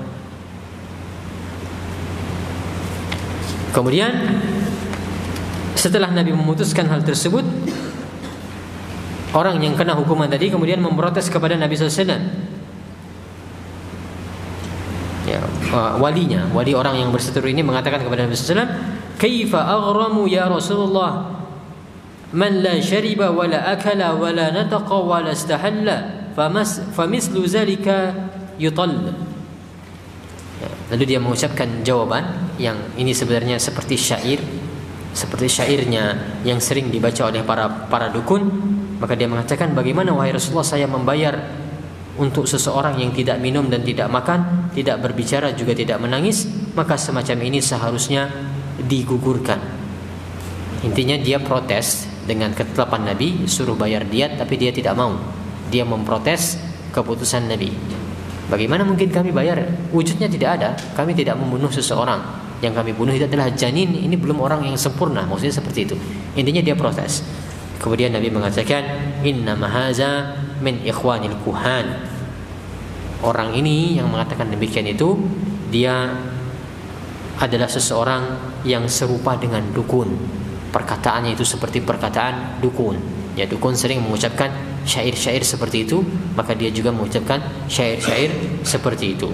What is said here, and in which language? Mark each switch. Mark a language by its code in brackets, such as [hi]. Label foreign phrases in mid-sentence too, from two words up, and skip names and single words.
[id] Kemudian setelah Nabi memutuskan hal tersebut, orang yang kena hukuman tadi kemudian memprotes kepada Nabi SAW. Ya, wali orang yang berseteru ini mengatakan kepada Nabi SAW, [ar] "كيف أغرم يا رسول الله من لا شرب ولا أكل ولا نطق ولا استهل فمثل ذلك يطل." [id] Ya, lalu dia mengucapkan jawaban yang ini sebenarnya seperti syairnya yang sering dibaca oleh para dukun. Maka dia mengatakan, bagaimana wahai Rasulullah saya membayar untuk seseorang yang tidak minum dan tidak makan, tidak berbicara juga tidak menangis, maka semacam ini seharusnya digugurkan. Intinya dia protes dengan ketetapan Nabi, suruh bayar diat, tapi dia tidak mau. Dia memprotes keputusan Nabi. Bagaimana mungkin kami bayar? Wujudnya tidak ada. Kami tidak membunuh seseorang. Yang kami bunuh itu adalah janin. Ini belum orang yang sempurna. Maksudnya seperti itu. Intinya dia protes. Kemudian Nabi mengatakan, [ar] إنما هذا من إخوان الكهان. [id] Orang ini yang mengatakan demikian itu, dia adalah seseorang yang serupa dengan dukun. Perkataannya itu seperti perkataan dukun. Ya, dukun sering mengucapkan syair-syair seperti itu, maka dia juga mengucapkan syair-syair seperti itu.